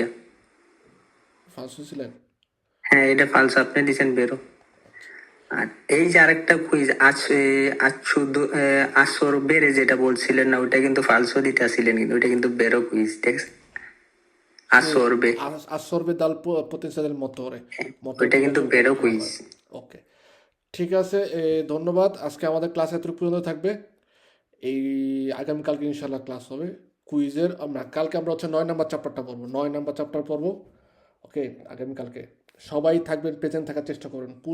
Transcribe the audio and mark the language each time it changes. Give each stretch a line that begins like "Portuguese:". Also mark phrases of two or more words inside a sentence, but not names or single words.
Bangla: ফালসো ছিলেন? হ্যাঁ, এটা ফালসো, আপনি দিছেন বেরো। আর এই যে আরেকটা কুইজ আসর বেড়ে যেটা বলছিলেন না, ওটা কিন্তু ফালসো দিতে আসছিলেন, কিন্তু ওটা কিন্তু বেরো কুইজ, ঠিক আছে? আসরবে,
Italian: Assorbe dal potenza del motore.
Bangla: ওইটা কিন্তু বেরো কুইজ। ওকে, ঠিক আছে, ধন্যবাদ। আজকে আমাদের ক্লাস এত পর্যন্ত থাকবে। এই আগামীকালকে ইনশাল্লাহ ক্লাস হবে কুইজের। কালকে আমরা হচ্ছে 9 নম্বর চ্যাপ্টারটা পড়বো, 9 নম্বর চ্যাপ্টার পড়বো। ওকে, আগামীকালকে সবাই থাকবেন, প্রেজেন্ট থাকার চেষ্টা করুন।